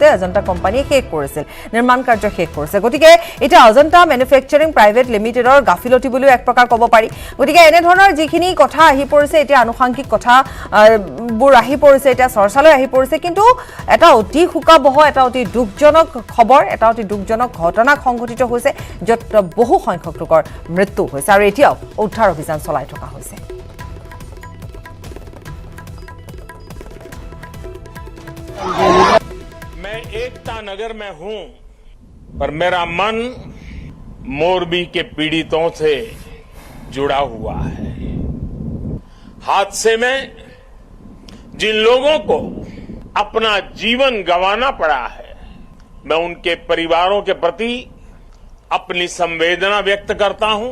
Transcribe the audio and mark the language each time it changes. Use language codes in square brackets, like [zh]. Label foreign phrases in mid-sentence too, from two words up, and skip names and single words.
[as] অজন্তা কোম্পানীয়ে শেষ কৰিছিল নিৰ্মাণ কাৰ্য শেষ কৰিছে গতিকে এটা অজন্তা [en] manufacturing private limitedৰ [as] গাফিলতি বুলিও এক প্ৰকাৰ ক'ব পাৰি গতিকে এনে ধৰণৰ যিখিনি কথা আহি পৰিছে এতিয়া আনুষাংগিক কথা বোৰ আহি পৰিছে এতিয়া চৰ্চালৈ আহি পৰিছে কিন্তু এটা অতি শোকাবহ এটা অতি দুখজনক খবৰ এটা অতি দুখজনক ঘটনা সংঘটিত হৈছে য'ত বহু সংখ্যক লোকৰ মৃত্যু হৈছে আৰু এতিয়াও উদ্ধাৰ অভিযান চলাই থকা হৈছে [hi] एकता नगर में हूं, पर मेरा मन मोरबी के पीड़ितों से जुड़ा हुआ है। हादसे में जिन लोगों को अपना जीवन गंवाना पड़ा है, मैं उनके परिवारों के प्रति अपनी संवेदना व्यक्त करता हूं।